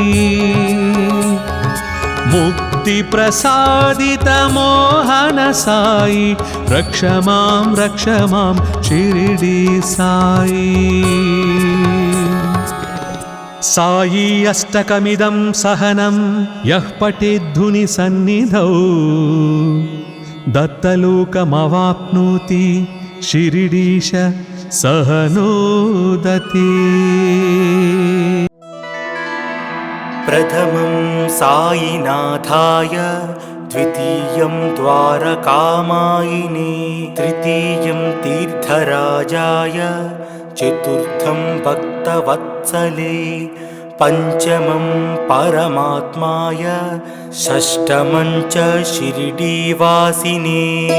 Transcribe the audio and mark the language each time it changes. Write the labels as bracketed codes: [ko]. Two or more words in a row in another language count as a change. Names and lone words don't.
[sa] ముక్తి ప్రసాదిత మోహన సాయి రక్ష మాం షిరిడి సాయి సాయి అష్టకమిదం సహనం యః పఠేద్ధుని సన్నిధౌ దత్తలోకమవాప్నోతి శిరిడీశ సహనోదతే प्रथमं साईनाथाय द्वितीयं द्वारकामायिने तृतीयं तीर्थराजाय चतुर्थं भक्तवत्सले पञ्चमं परमात्माय षष्ठमं च शिरिडीवासिने